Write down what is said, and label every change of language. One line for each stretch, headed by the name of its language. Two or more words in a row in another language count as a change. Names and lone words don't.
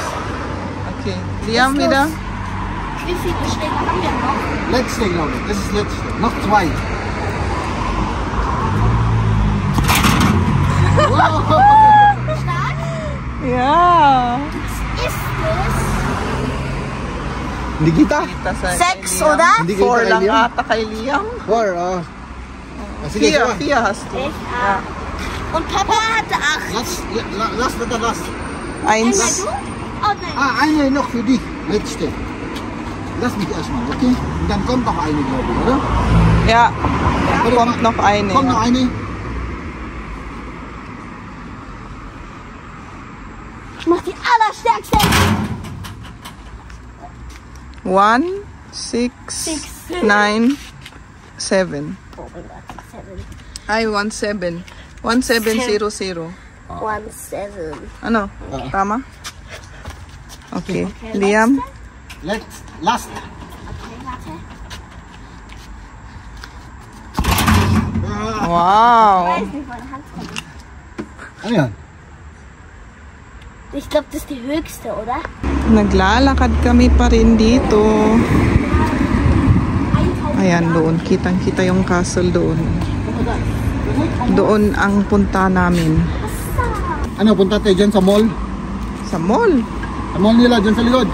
German: Okay. Liam wieder. Wie viele Schläge haben wir noch? Letzte, glaube ich. Das ist letzte. Noch 2. Ja. Ist es?
Filipino: Hindi kita.
German: 6, oder?
Filipino: Hindi kita 4 kay lang Liam. ata kay Liam. 4, sige, 4 sige.
German: hast du. Ich, Und Papa hatte 8. Lass na das. Einmal 1. du? Oh nein. Eine noch für dich. Letzte. Lass mich erstmal, okay? Und dann kommt noch eine, glaube ich, oder? Ja. Oder Kommt noch eine. Kommt noch eine. Ich mach die allerstärkste. 1, 6, 9, 7. Oh mein Gott, 7.
Filipino: Ay, 17. 1700. 17. Ano? Tama? Okay. Liam?
English: Last.
German: Okay, warte. Wow. Ich weiß nicht, meine Hand kommt.
Filipino: Ano yan?
German: Ich glaube, das ist die höchste, oder?
Filipino: Naglalakad kami pa rin dito. Ayan, doon. Kitang-kita yung castle doon. Doon ang punta namin. Ano, punta tayo dyan sa mall? Sa mall. Sa mall nila, dyan sa likod.